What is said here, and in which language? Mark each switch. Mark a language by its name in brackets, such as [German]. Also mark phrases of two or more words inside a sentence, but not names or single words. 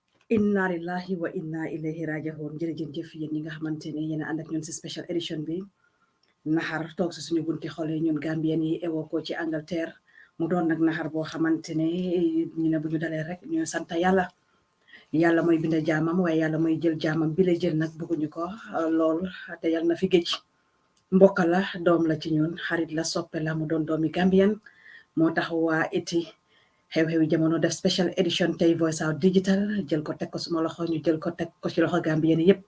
[Arabic] إنا لله وإنا إليه راجعون [Wolof] jërëjëf yéen ñi nga xamante ne yéen a ànd ak ñun si [English] special edition [Wolof] bi naxar toog si suñu bunti xol yi ñun Gambien yi ewoo ko ci Angleterre mu doon nag naxar boo xamante ne ñu ne bu ñu dalee rek ñu sant yàlla mooy binda jaamam waaye yàlla mooy jël jaamam bi la jël nag bëgguñu ko lool te yàlla na fi géej mbokk la doom la ci ñun xarit la soppe la mu doon doomi Gambien moo tax waa iti xew-xewi jamono def [English] special edition [Wolof] tey Voice Out Digital jël ko teg ko suma loxo ñu jël ko teg ko ci loxo Gambien yëpp